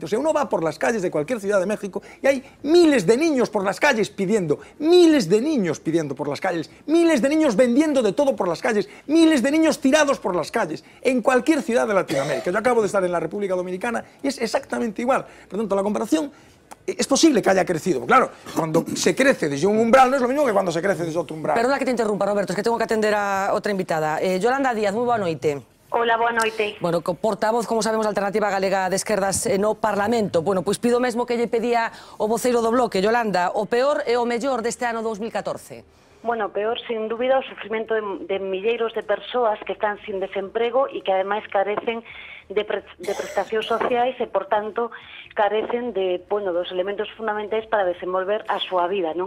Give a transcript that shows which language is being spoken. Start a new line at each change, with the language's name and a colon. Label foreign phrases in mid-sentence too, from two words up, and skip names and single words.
Spanish: O sea, uno va por las calles de cualquier ciudad de México y hay miles de niños por las calles pidiendo, miles de niños pidiendo por las calles, miles de niños vendiendo de todo por las calles, miles de niños tirados por las calles, en cualquier ciudad de Latinoamérica. Yo acabo de estar en la República Dominicana y es exactamente igual. Por tanto, la comparación es posible que haya crecido. Claro, cuando se crece desde un umbral no es lo mismo que cuando se crece desde otro umbral. Perdona que te interrumpa, Roberto, es que tengo que atender a otra invitada.
Galician: Yolanda Díaz, moi boa noite. Hola, boa noite. Bueno, portavoz, como sabemos, da Alternativa Galega de Esquerdas no Parlamento. Bueno, pois pido mesmo que lle pedía o voceiro do bloque, Yolanda, o peor e o mellor deste ano 2014. Bueno, peor, sin dúbida, o sufrimento de milleiros de persoas que están sin desemprego e que ademais carecen de prestacións sociais e, por tanto, carecen de, bueno, dos elementos fundamentais para desenvolver a súa vida, non?